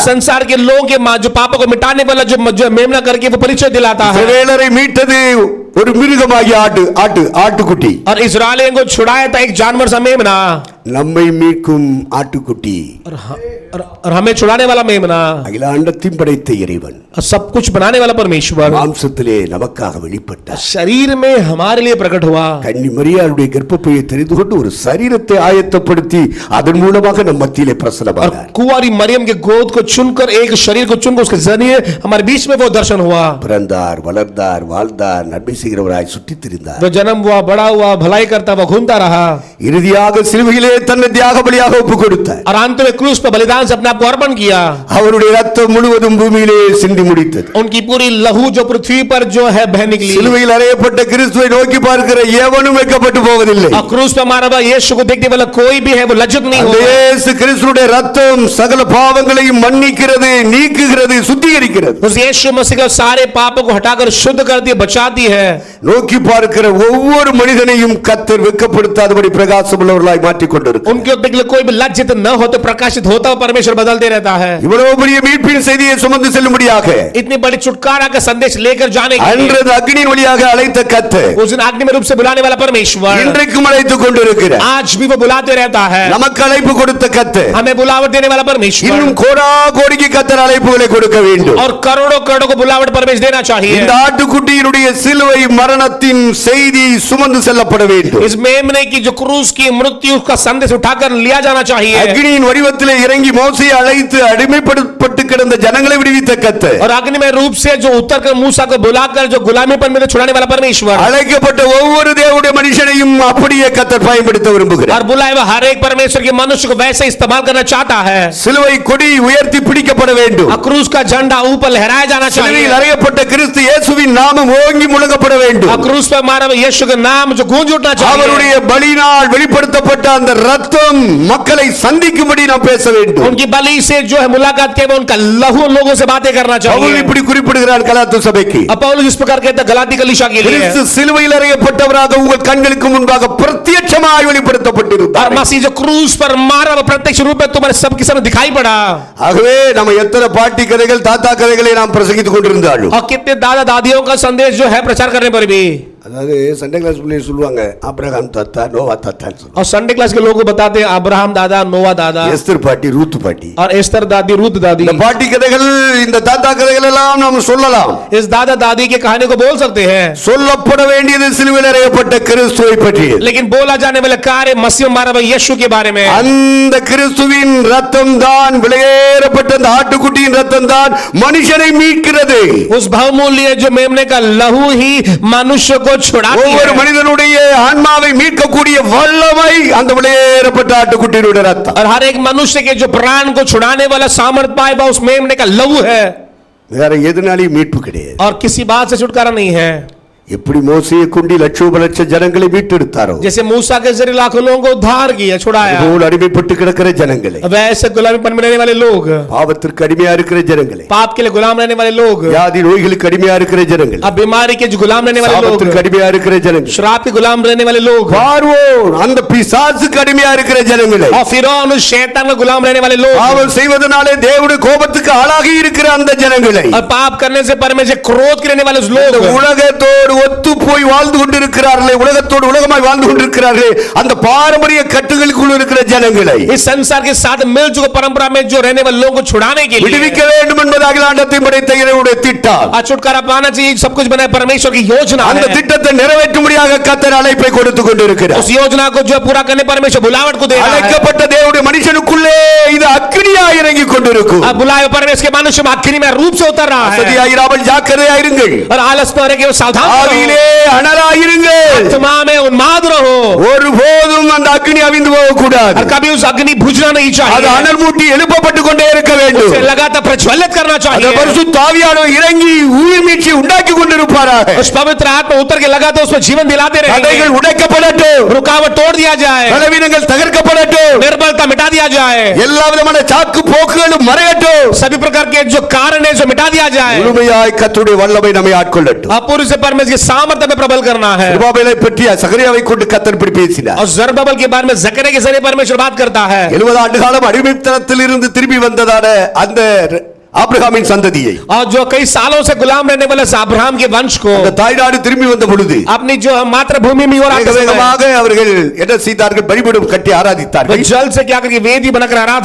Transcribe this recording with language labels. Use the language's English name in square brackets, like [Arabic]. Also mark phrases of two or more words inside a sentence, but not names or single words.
[Hindi] संसार के लोगों के जो पापों को मिटाने वाला जो मेमना करके वो परिचय दिलाता है. [Tamil] இஸ்ரவேலரை மீட்டது ஒரு மிருகமாகிய ஆட்டுக்குட்டி. [Hindi] और इस्राएलियों को छुड़ाया था एक जानवर सा मेमना. [Tamil] நம்மை மீட்கும் ஆட்டுக்குட்டி [Hindi] और हमें छुड़ाने वाला मेमना. [Tamil] அகிலாண்டத்தையும் படைத்த இறைவன் [Hindi] और सब कुछ बनाने वाला परमेश्वर [Tamil] மாம்சத்திலே நமக்காக வெளிப்பட்டார். [Hindi] शरीर में हमारे लिए प्रकट हुआ. [Tamil] கன்னி மரியாளுடைய கர்ப்பப்பையை தெரிந்து கொண்டு ஒரு சரீரத்தை ஆயத்தப்படுத்தி அதன் மூலமாக நம் மத்தியிலே [Hindi] और [Tamil] பிரசன்னமானார். [Hindi] कुंवारी मरियम के गोद को चुनकर एक शरीर को चुनकर उसके जरिए हमारे बीच में वो दर्शन हुआ. [Tamil] பிறந்தார், வளர்ந்தார், வாழ்ந்தார், நன்மை செய்கிறவராய் சுற்றித் திரிந்தார். [Hindi] वो जन्म हुआ, बड़ा हुआ, भलाई करता हुआ घूमता रहा. [Tamil] இறுதியாக சிலுவையிலே தன்னை தியாக பலியாக ஒப்புக் கொடுத்தார். [Hindi] और अंत में क्रूस पर बलिदान से अपने आप को अर्पण किया. [Tamil] அவருடைய ரத்தம் முழுவதும் பூமியிலே சிந்தி முடித்தது. [Hindi] उनकी पूरी लहू जो पृथ्वी पर जो है बह निकली. [Tamil] சிலுவையில் அறையப்பட்ட கிறிஸ்துவை நோக்கி பார்க்கிற எவனும் வெட்கப்பட்டு போவதில்லை. [Hindi] और क्रूस पर मारा हुआ यीशु को देखने वाला कोई भी है वो लज्जित नहीं [Tamil] அந்த [Hindi] होगा. [Tamil] இயேசு கிறிஸ்துவுடைய ரத்தம் சகல பாவங்களையும் மன்னிக்கிறது, நீக்குகிறது, சுத்திகரிக்கிறது. [Hindi] उस यीशु मसीह के सारे पापों को हटाकर शुद्ध करती है, बचाती है. [Tamil] நோக்கி பார்க்கிற ஒவ்வொரு மனிதனையும் கர்த்தர் வெட்கப்படுத்தாதபடி பிரகாசம் உள்ளவர்களாய் மாற்றிக் கொண்டிருக்கிறார். [Hindi] उनके ऊपर कोई भी लज्जित न हो तो प्रकाशित होता हुआ परमेश्वर बदलते रहता है. [Tamil] இவ்வளவு பெரிய மீட்பின் செய்தியை சுமந்து செல்லும்படியாக [Hindi] इतनी बड़ी छुटकारा का संदेश लेकर जाने के लिए [Tamil] அன்றது அக்னியின் வழியாக அழைத்த கர்த்தர் [Hindi] उस दिन अग्नि में रूप से बुलाने वाला परमेश्वर [Tamil] இன்றைக்கும் அழைத்துக் கொண்டிருக்கிறார். [Hindi] आज भी वो बुलाते रहता है. [Tamil] நமக்கு அழைப்பு கொடுத்த கர்த்தர் [Hindi] हमें बुलावट देने वाला परमेश्वर [Tamil] இன்னும் கோடா கோடிக்கு கர்த்தர் அழைப்புகளை கொடுக்க வேண்டும். [Hindi] और करोड़ों करोड़ों को बुलावट परमेश्वर देना चाहिए. [Tamil] இந்த ஆட்டுக்குட்டியினுடைய சிலுவை மரணத்தின் செய்தி சுமந்து செல்லப்பட வேண்டும். [Hindi] इस मेमने की जो क्रूस की मृत्यु का संदेश उठाकर लिया जाना चाहिए. [Tamil] அக்னியின் வடிவத்திலே இறங்கி மோசேயை அழைத்து அடிமைப்பட்டு கிடந்த ஜனங்களை விடுவித்த கர்த்தர் [Hindi] और अग्नि में रूप से जो उतर कर मूसा को बुलाकर जो गुलामीपन में छुड़ाने वाला परमेश्वर [Tamil] அழைக்கப்பட்ட ஒவ்வொரு தேவனுடைய மனுஷனையும் அப்படியே கர்த்தர் பயன்படுத்த விரும்புகிறார். [Hindi] और बुलाए हुए हर एक परमेश्वर के मनुष्य को वैसे इस्तेमाल करना चाहता है. [Tamil] சிலுவை கொடி உயர்த்தி பிடிக்கப்பட வேண்டும். [Hindi] क्रूस का झंडा ऊपर लहराया जाना [Tamil] சிலுவையில் [Hindi] चाहिए. [Tamil] அறையப்பட்ட கிறிஸ்து இயேசுவின் நாமம் ஓங்கி முழங்கப்பட வேண்டும். வேண்டும். [Hindi] क्रूस पर मारा हुआ यीशु का नाम जो गूंज उठना चाहिए. [Tamil] அவருடைய பலியினால் வெளிப்படுத்தப்பட்ட அந்த ரத்தம் மக்களை சந்திக்கும்படி நாம் பேச வேண்டும். [Hindi] उनकी बलि से जो है मुलाकात के उनका लहू लोगों से बातें करना [Tamil] பவுல் [Hindi] चाहिए. [Tamil] இப்படி குறிப்பிடுகிறார் கலாத்திய சபைக்கு. [Hindi] अब पौलुस इस प्रकार कहता है गलाती कलीसिया के लिए, [Tamil] கிறிஸ்து சிலுவையில் அறையப்பட்டவராக உங்கள் கண்களுக்கு முன்பாக பிரத்யட்சமாய் வெளிப்படுத்தப்பட்டிருந்தார். [Hindi] और मसीह जो क्रूस पर मारा वो प्रत्यक्ष रूप में तुम्हारे सबके सामने दिखाई पड़ा. [Tamil] ஆகவே நம்ம எத்தனை பாட்டி கதைகள் தாத்தா கதைகளை நாம் பிரசங்கித்துக் கொண்டிருந்தாலும், [Hindi] और कितने दादा दादियों का संदेश जो है प्रचार करने पर भी, [Tamil] அதாவது [English] Sunday class [Tamil] பிள்ளைங்க சொல்லுவாங்க ஆபிரகாம் தாத்தா நோவா தாத்தான்னு சொல்லுவாங்க. [Hindi] और [English] Sunday class [Hindi] के लोग बताते हैं अब्राहम दादा नोवा दादा [Tamil] எஸ்தர் பாட்டி ரூத் பாட்டி. [Hindi] और एस्तर दादी रूत दादी. [Tamil] இந்த பாட்டி கதைகள் இந்த தாத்தா கதைகள் எல்லாம் நாம் சொல்லலாம். [Hindi] इस दादा दादी के कहानी को बोल सकते हैं, [Tamil] சொல்லப்பட வேண்டியது சிலுவையில் அறையப்பட்ட கிறிஸ்துவை பற்றி. [Hindi] लेकिन बोला जाने वाला कार्य मसीह मारा हुआ यीशु के बारे में. [Tamil] அந்த கிறிஸ்துவின் ரத்தம் தான், விலையேறப்பட்ட அந்த ஆட்டுக்குட்டியின் ரத்தம் தான் மனுஷனை மீட்கிறது. [Hindi] उस बहुमूल्य जो मेमने का लहू ही मनुष्य को छुड़ाती [Tamil] ஒவ்வொரு [Hindi] है. [Tamil] மனிதனுடைய ஆன்மாவை மீட்கக்கூடிய வல்லமை அந்த விலையேறப்பட்ட ஆட்டுக்குட்டியினுடைய ரத்தம். [Hindi] और हर एक मनुष्य के जो प्राण को छुड़ाने वाला सामर्थ पाए बा उस मेमने का लहू है, [Tamil] வேற எதனாலையும் மீட்பு கிடையாது. [Hindi] और किसी बात से छुटकारा नहीं है. [Tamil] எப்படி மோசேயை கொண்டு லட்சோபலட்ச ஜனங்களை மீட்டெடுத்தாரோ, [Hindi] जैसे मूसा के जरिए लाखों लोगों को उद्धार किया, छुड़ाया, [Tamil] அதுபோல் அடிமைப்பட்டு கிடக்கிற ஜனங்களை, [Hindi] वैसे गुलामीपन में रहने वाले लोग, [Tamil] பாவத்திற்கு அடிமையா இருக்கிற ஜனங்களை, [Hindi] पाप के लिए गुलाम रहने वाले लोग, [Tamil] வியாதி நோய்களுக்கு அடிமையா இருக்கிற ஜனங்களை, [Hindi] अब बीमारी के जो गुलाम रहने वाले लोग, [Tamil] சாபத்திற்கு அடிமையா இருக்கிற ஜனங்களை, [Hindi] शराब के गुलाम रहने वाले लोग, [Tamil] பார்வோன் அந்த பிசாசுக்கு அடிமையா இருக்கிற ஜனங்களை, [Hindi] और फिरौन उस शैतान का गुलाम रहने वाले लोग, [Tamil] பாவம் செய்வதனாலே தேவனுடைய கோபத்துக்கு ஆளாகி இருக்கிற அந்த ஜனங்களை, [Hindi] और पाप करने से परमेश्वर क्रोध के रहने वाले उस [Tamil] இந்த [Hindi] लोग, [Tamil] உலகத்தோடு ஒத்து போய் வாழ்ந்து கொண்டிருக்கிறார்களே, உலகத்தோடு உலகமாய் வாழ்ந்து கொண்டிருக்கிறார்களே, அந்த பாரம்பரிய கட்டுகளுக்குள் இருக்கிற ஜனங்களை [Hindi] इस संसार के साथ मिल चुके परंपरा में जो रहने वाले लोगों को छुड़ाने के लिए, [Tamil] விடுவிக்க வேண்டும் என்பதாக ஆண்டத்தை படைத்த இறைவனுடைய திட்டம். [Hindi] और छुटकारा पाना चाहिए, सब कुछ बनाया परमेश्वर की योजना [Tamil] அந்த [Hindi] है. [Tamil] திட்டத்தை நிறைவேற்றும்படியாக கர்த்தர் அழைப்பை கொடுத்து கொண்டிருக்கிறார். [Hindi] उस योजना को जो पूरा करने परमेश्वर बुलावट को दे रहा है. [Tamil] அழைக்கப்பட்ட தேவனுடைய மனுஷனுக்குள்ளே இது அக்கினியாக இறங்கி கொண்டிருக்கும். [Hindi] अब बुलाए हुए परमेश्वर के मनुष्य में अग्नि में रूप से उतर रहा है, [Tamil] சதியாயிராமல் ஜாக்கிரதையாயிருங்கள். [Hindi] और आलस में रहे सावधान [Tamil] ஆவியிலே அனலாயிருங்கள். [Hindi] आत्मा में उन्माद रहो, [Tamil] ஒருபோதும் அந்த அக்கினி அவிந்து போக கூடாது. [Hindi] और कभी उस अग्नि बुझना नहीं [Tamil] அது [Hindi] चाहिए, [Tamil] அனல் மூட்டி எழுப்பப்பட்டு கொண்டே இருக்க வேண்டும். [Hindi] उसे लगातार प्रज्वलित करना [Tamil] அந்த [Hindi] चाहिए. [Tamil] பரிசுத்த ஆவியானவர் இறங்கி உயிர் மீட்சி உண்டாக்கி கொண்டிருப்பாராக. [Hindi] उस पवित्र आत्मा उतर के लगातार उसमें जीवन दिलाते रहेंगे. [Tamil] தடைகள் உடைக்கப்படட்டும், [Hindi] रुकावट तोड़ दिया जाए, [Tamil] பலவீனங்கள் தகர்க்கப்படட்டும், [Hindi] निर्बलता मिटा दिया जाए, [Tamil] எல்லா விதமான சாக்கு போக்குகளும் மறையட்டும். [Hindi] सभी प्रकार के जो कारण है जो मिटा दिया जाए. [Tamil] முழுமையாய் கர்த்தருடைய வல்லமை நம்மை ஆட்கொள்ளட்டும். [Hindi] अपूर्व से परमेश्वर की सामर्थ्य में प्रबल करना है. [Tamil] யெரூபாபேலை பற்றி சகரியாவை கொண்டு கர்த்தர் இப்படி பேசினார். [Hindi] और जरुब्बाबेल के बारे में जकरिया के जरिए परमेश्वर बात करता है. [Tamil] 70 ஆண்டு காலம் அடிமைத்தனத்தில் இருந்து திரும்பி வந்ததான அந்த ஆபிரகாமின் சந்ததியை, [Hindi] और जो कई सालों से गुलाम रहने वाले अब्राहम के वंश को [Tamil] அந்த தாய்நாடு திரும்பி வந்த பொழுது [Hindi] अपनी जो मातृभूमि में और [Tamil] வேக வேகமாக அவர்கள் என்ன செய்தார்கள்? பலிபீடம் கட்டி ஆராதித்தார்கள், [Hindi] जल से क्या करके वेदी बनाकर आराधना